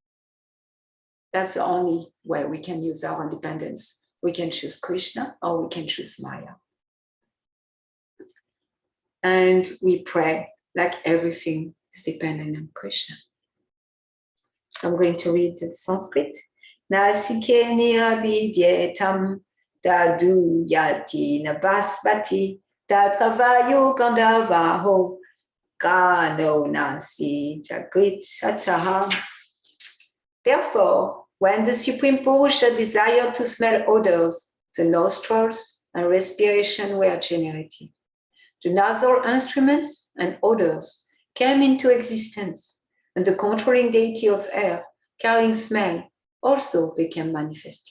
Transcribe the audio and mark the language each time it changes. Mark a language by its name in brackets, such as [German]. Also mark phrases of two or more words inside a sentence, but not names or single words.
[English] That's the only way we can use our independence. We can choose Krishna or we can choose Maya. And we pray like everything is dependent on Krishna. So I'm going to read the Sanskrit. [Sanskrit] नासिके निरभिद्येतां दोधूयति नभस्वति तत्र वायुर्गन्धवहो घ्राणो नसि जिघृक्षतः. [English] Therefore, when the Supreme Purusha desired to smell odors, the nostrils and respiration were generated. The nasal instruments and odors came into existence, and the controlling deity of air, carrying smell, also became manifested.